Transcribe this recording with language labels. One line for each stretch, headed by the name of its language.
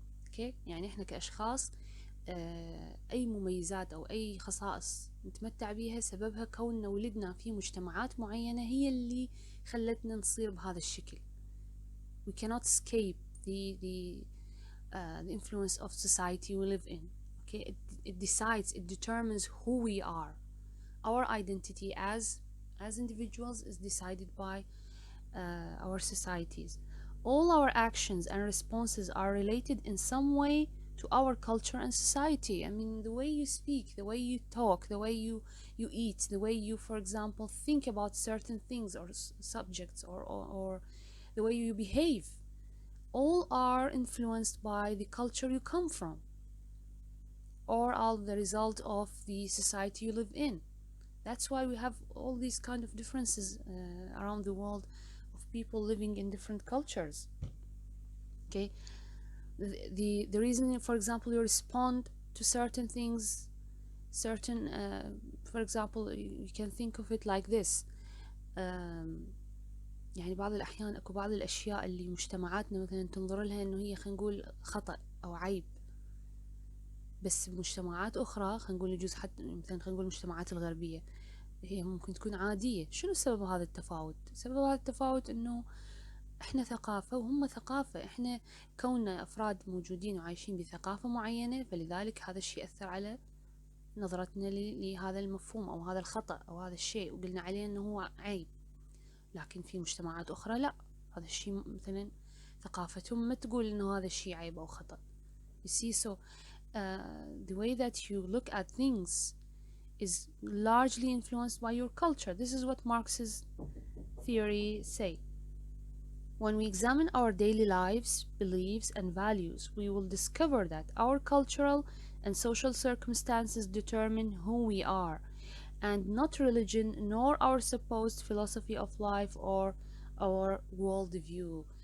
Arabic: okay، يعني احنا كأشخاص أي مميزات أو أي خصائص نتمتع بيها سببها كوننا ولدنا في مجتمعات معينة هي اللي خلتنا نصير بهذا الشكل.
English: We cannot escape the influence of society we live in. Okay, it decides, it determines who we are. Our identity as individuals is decided by our societies. All our actions and responses are related in some way to our culture and society. I mean, the way you speak, the way you talk, the way you eat, the way you, for example, think about certain things or subjects, or the way you behave, all are influenced by the culture you come from, or are the result of the society you live in. That's why we have all these kind of differences around the world of people living in different cultures. Okay, the reason, for example, you respond to certain things, certain for example, you can think of it like this.
Arabic: يعني بعض الأحيان أكو بعض الأشياء اللي مجتمعاتنا مثلا تنظر لها إنه هي خلينا نقول خطأ أو عيب، بس بمجتمعات أخرى خلينا نقول يجوز حتى مثلا خلينا نقول المجتمعات الغربية هي ممكن تكون عادية. شنو سبب هذا التفاوت؟ سبب هذا التفاوت إنه إحنا ثقافة وهم ثقافة. إحنا كوننا أفراد موجودين وعايشين بثقافة معينة، فلذلك هذا الشيء أثر على نظرتنا لهذا المفهوم أو هذا الخطأ أو هذا الشيء وقلنا عليه إنه هو عيب. لكن في مجتمعات أخرى لا، هذا الشيء مثلا ثقافتهم ما تقول إنه هذا الشيء عيب أو خطأ.
English: You see, so the way that you look at things is largely influenced by your culture. This is what Marx's theory say. When we examine our daily lives, beliefs, and values, we will discover that our cultural and social circumstances determine who we are, and not religion nor our supposed philosophy of life or our worldview.